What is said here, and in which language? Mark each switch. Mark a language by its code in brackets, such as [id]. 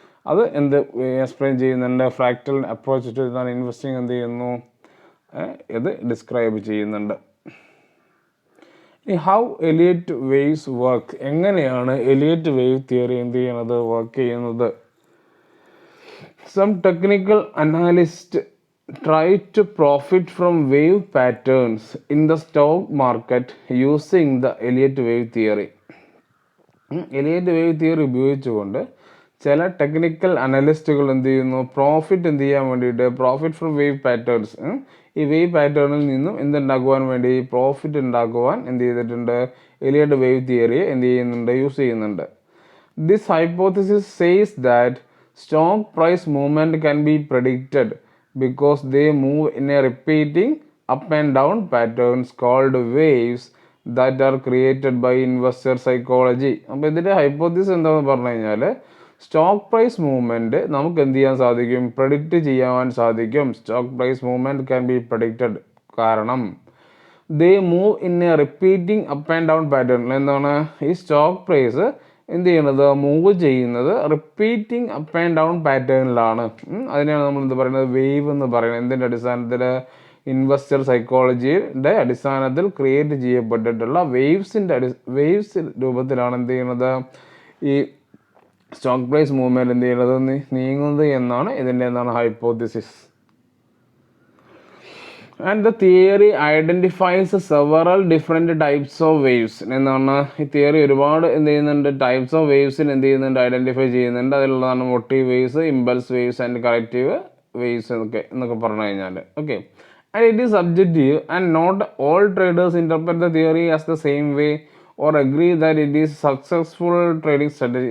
[ml] അത് എന്ത് എക്സ്പ്ലെയിൻ ചെയ്യുന്നുണ്ട്, [en] fractal approach to investing [ml] എന്ത് ചെയ്യുന്നു, ഇത് ഡിസ്ക്രൈബ് ചെയ്യുന്നുണ്ട്. [en] how Elliott waves work, [ml] എങ്ങനെയാണ് എലിയറ്റ് വേവ് തിയറി എന്ത് ചെയ്യുന്നത്, വർക്ക് ചെയ്യുന്നത്. [en] Some technical analyst try to profit from wave patterns in the stock market using the Elliott wave theory. [ml] Eliot wave theory ഉപയോഗിച്ചുകൊണ്ട് ചില ടെക്നിക്കൽ അനലിസ്റ്റുകൾ എന്ത് ചെയ്യുന്നു, profit എന്ത് ചെയ്യാൻ വേണ്ടിയിട്ട്, [en] profit from wave patterns, [ml] ഈ വേവ് പാറ്റേണിൽ നിന്നും എന്തുണ്ടാക്കുവാൻ വേണ്ടി, പ്രോഫിറ്റ് ഉണ്ടാക്കുവാൻ എന്ത് ചെയ്തിട്ടുണ്ട്, എലിയറ്റ് വേവ് തിയറിയെ എന്ത് ചെയ്യുന്നുണ്ട്, യൂസ് ചെയ്യുന്നുണ്ട്. [en] This hypothesis says that stock price movement can be predicted because they move in a repeating up and down patterns called waves that are created by investor psychology. [ml] അപ്പോൾ ഇതിൻ്റെ hypothesis എന്താണെന്ന് പറഞ്ഞു കഴിഞ്ഞാൽ, stock price movement നമുക്ക് എന്ത് ചെയ്യാൻ സാധിക്കും, predict ചെയ്യാൻ സാധിക്കും. [en] stock price movement can be predicted, [ml] കാരണം [en] They move in a repeating up and down pattern. [ml] എന്താണ് ഈ സ്റ്റോക്ക് പ്രൈസ് എന്ത് ചെയ്യുന്നത്, മൂവ് ചെയ്യുന്നത് റിപ്പീറ്റിംഗ് അപ്പ് ആൻഡ് ഡൗൺ പാറ്റേണിലാണ്. അതിനെയാണ് നമ്മൾ എന്ത് പറയുന്നത്, വേവ് എന്ന് പറയുന്നത്. എന്തിൻ്റെ അടിസ്ഥാനത്തിൽ, ഇൻവെസ്റ്റർ സൈക്കോളജിയുടെ അടിസ്ഥാനത്തിൽ ക്രിയേറ്റ് ചെയ്യപ്പെട്ടിട്ടുള്ള വേവ്സ് രൂപത്തിലാണ് എന്ത് ചെയ്യുന്നത്, ഈ സ്റ്റോക്ക് പ്രൈസ് മൂവ്മെൻറ്റ് എന്ത് ചെയ്യുന്നത്, നീങ്ങുന്നത് എന്നാണ് ഇതിൻ്റെ hypothesis. [en] And the theory identifies several different types of waves. [ml] എന്താണ് ഈ തിയറി ഒരുപാട് എന്ത് ചെയ്യുന്നുണ്ട്, ടൈപ്സ് ഓഫ് വേവ്സിന് എന്ത് ചെയ്യുന്നുണ്ട്, ഐഡൻറ്റിഫൈ ചെയ്യുന്നുണ്ട്. അതിലുള്ളതാണ് motive waves, impulse waves and corrective waves എന്നൊക്കെ പറഞ്ഞു കഴിഞ്ഞാൽ. [en] Okay, and it is subjective and not all traders interpret the theory as the same way or agree that it is successful trading strategy.